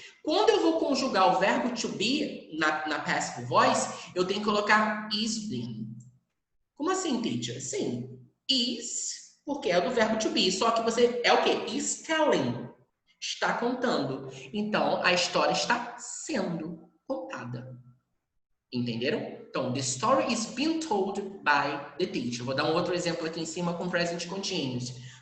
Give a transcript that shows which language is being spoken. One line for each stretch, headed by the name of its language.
Portuguese: Quando eu vou conjugar o verbo to be na passive voice, eu tenho que colocar is been. Como assim, teacher? Sim, is, porque é do verbo to be, só que você é o quê?
English: Is telling.
Portuguese: Está contando. Então, a história está sendo contada. Entenderam?
English: Então, the story is being told by the teacher.
Portuguese: Vou dar um outro exemplo aqui em cima com present continuous.